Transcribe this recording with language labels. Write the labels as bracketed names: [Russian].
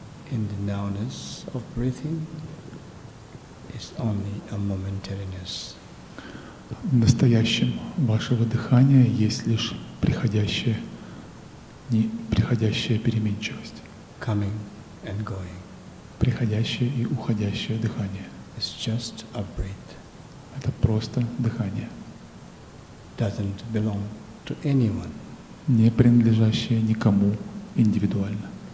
[English] In the nowness of breathing is only a momentariness. [Russian] В настоящем вашего дыхания есть лишь приходящая переменчивость. [English] Coming and going. [Russian] Приходящее и уходящее дыхание. [English] It's just a breath. [Russian] Это просто дыхание. [English] Doesn't belong to anyone. [Russian] Не принадлежащее никому индивидуально.